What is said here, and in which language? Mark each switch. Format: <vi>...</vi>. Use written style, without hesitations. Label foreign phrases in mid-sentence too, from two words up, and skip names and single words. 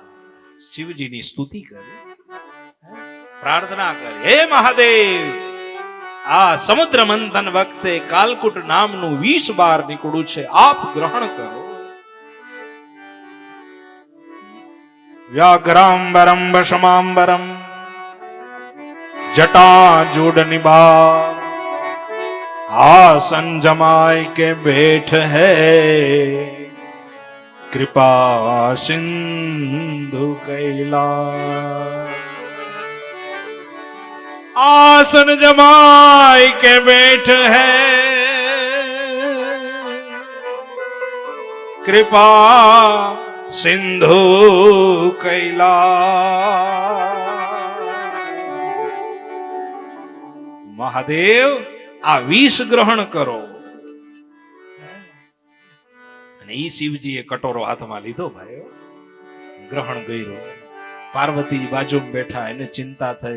<gu>શિવજીની સ્તુતિ કરી, પ્રાર્થના કરી, હે મહાદેવ, આ સમુદ્ર મંથન વખતે કાલકુટ નામનું વિષ બહાર નીકળ્યું છે, આપ ગ્રહણ કરો.</gu> <sa>व्याघ्रांबरम वशमांबरम जटाजूड निभा</sa> <hi>आसन जमाए के बैठ है कृपा सिंधु कैला. आसन जमाए के बैठ है कृपा सिंधु कैला.</hi> <gu>મહાદેવ આ વિષ ગ્રહણ કરો. અને ઈ શિવજીએ કટોરો હાથમાં લીધો ભાઈ, ગ્રહણ કર્યો. પાર્વતી બાજુમાં બેઠા, એને ચિંતા થઈ.</gu>